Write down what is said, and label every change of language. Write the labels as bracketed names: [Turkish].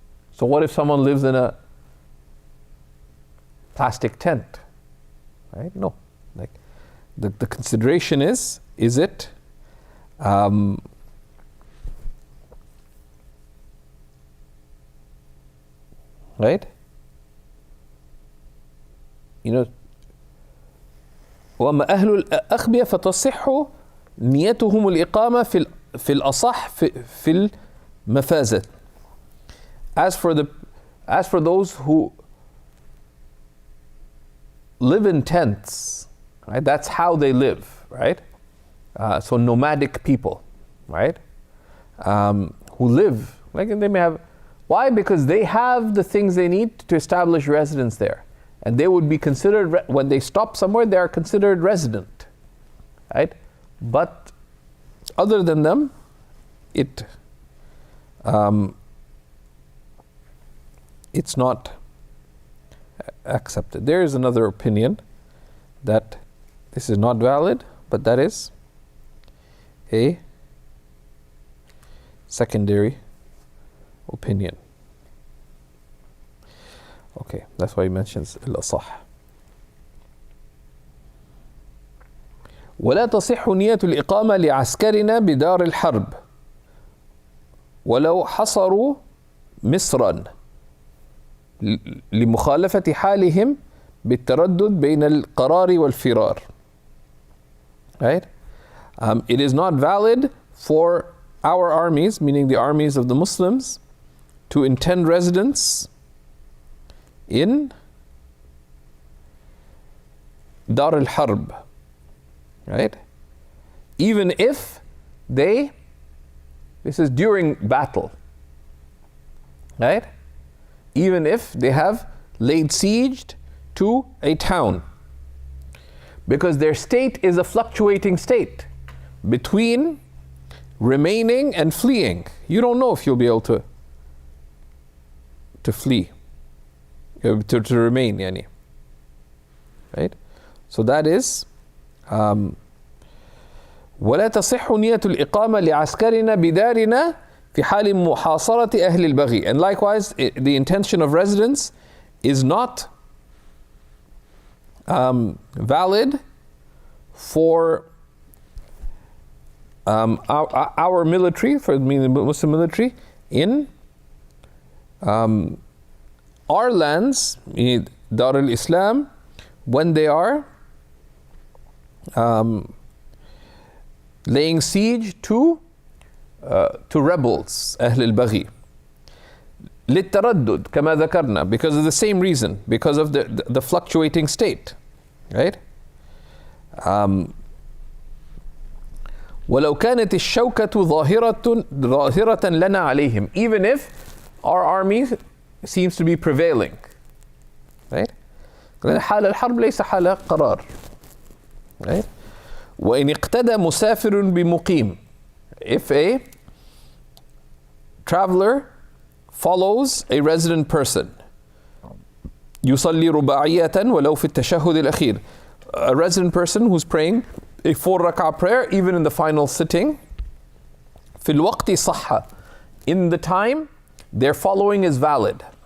[English] So what if someone lives in a plastic tent, right? No, like the consideration is it right? [Arabic] وَأَمَّا أَهْلُ الْأَخْبِيَةِ فَتَصِحُّ نِيَتُهُمُ الْإِقَامَةِ في الأصح في المفازة. [English] As for those who live in tents, right? That's how they live, right? So nomadic people, right? Who live, like they may have. Why? Because they have the things they need to establish residence there. And they would be considered, when they stop somewhere, they are considered resident, right? But other than them, it's not accepted. There is another opinion that this is not valid, but that is a secondary opinion. Okay, that's why he mentions الأصح. [Arabic] ولا تصح نية الإقامة لعسكرنا بدار الحرب ولو حصروا مصرا لمخالفة حالهم بالتردد بين القرار والفرار. [English] Right? It is not valid for our armies, meaning the armies of the Muslims, to intend residence in Dar al-Harb, right? Even if this is during battle, right? Even if they have laid siege to a town, because their state is a fluctuating state between remaining and fleeing. You don't know if you'll be able to flee, to remain, yani. Right? So that is [Arabic] ولا تصح نية الإقامة لعسكرنا بدارنا في حال محاصرة أهل البغي. [English] And likewise, the intention of residence is not valid for our military, for the Muslim military, in our lands, Dar al-Islam, when they are laying siege to rebels, أهل البغي. [Arabic] للتردد كما ذكرنا, [English] because of the same reason, because of the fluctuating state, right? [Arabic] ولو كانت الشوكة ظاهرة لنا عليهم, [English] even if our army seems to be prevailing, right? [Arabic] حال الحرب ليس حال قرار, right? وإن اقتدى مسافر بمقيم, [English] if a traveler follows a resident person, [Arabic] يصلي رباعية ولو في التشهد الأخير, [English] a resident person who's praying a 4 rak'ah prayer even in the final sitting, [Arabic] في الوقت صح, [English] in the time their following is valid,